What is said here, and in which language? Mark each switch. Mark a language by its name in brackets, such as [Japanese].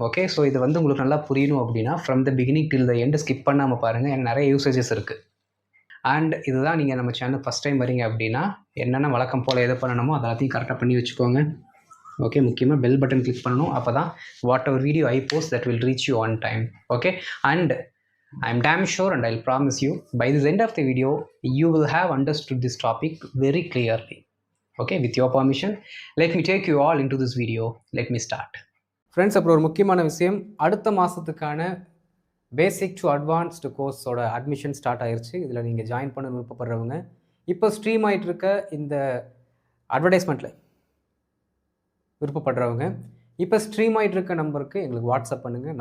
[Tamil] Okay, so இது உங்களுக்கு நல்லா புரியணும் அப்படின்னா [English] from the beginning till the end [Tamil] skip பண்ணாமல் பாருங்கள். எனக்கு நிறைய யூசேஜஸ் இருக்குது. அண்ட் இதுதான் நீங்கள் நம்ம சேனல் ஃபஸ்ட் டைம் வரீங்க அப்படின்னா என்னென்ன வழக்கம் போல் எதை பண்ணணுமோ அதெல்லாத்தையும் கரெக்டாக பண்ணி வச்சுக்கோங்க. ஓகே, முக்கியமாக பெல் பட்டன் கிளிக் பண்ணணும். அப்போ தான் [English] Whatever video I post that will reach you on time. Okay, and I am damn sure and I'll promise you by this end of the video you will have understood this topic very clearly. Okay, with your permission let me take you all into this video. Let me start. [Tamil] Friends, அப்புறம் ஒரு முக்கியமான விஷயம், அடுத்த மாதத்துக்கான basic to advanced கோர்ஸோட admission start ஆயிடுச்சு. இதில் நீங்கள் join பண்ண விருப்பப்படுறவங்க இப்போ ஸ்ட்ரீம் ஆகிட்டு இருக்க இந்த அட்வர்டைஸ்மெண்ட்டில் விருப்பப்படுறவங்க இப்போ ஸ்ட்ரீம் ஆகிட்டு இருக்க நம்பருக்கு எங்களுக்கு வாட்ஸ்அப் பண்ணுங்கள்.